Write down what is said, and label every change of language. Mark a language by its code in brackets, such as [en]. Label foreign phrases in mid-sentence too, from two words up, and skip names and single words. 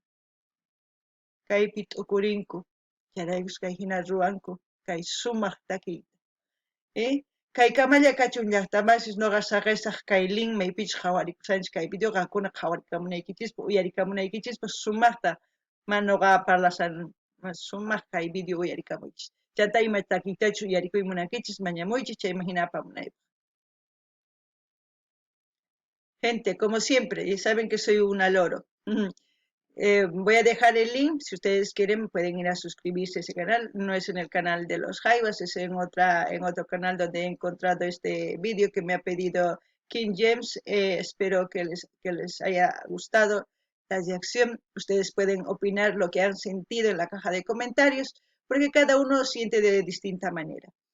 [qu] kaypi t'ukurinku chayraykus kay hina ruwanku kay sumaq takiy kay kamalla kachun llaqtamasis noqa saqesaq kay linmaypichus qhawarikusanchis kay video qankuna qhawarikamunaykichispa uyarikamunaykichispa sumaqta mana noqa parlasan sumaq kay video uyarikamuychis chayta ima takiytachu uyarikuyta munankichis mañamuychis chayman hina apamunaypaq. [es] Gente, como siempre, ya saben que soy una loro. Voy a dejar el link, si ustedes quieren pueden ir a suscribirse a ese canal, no es en el canal de los Jaivas, es en otro canal donde he encontrado este vídeo que me ha pedido King James, espero que les haya gustado la reacción, ustedes pueden opinar lo que han sentido en la caja de comentarios, porque cada uno siente de distinta manera.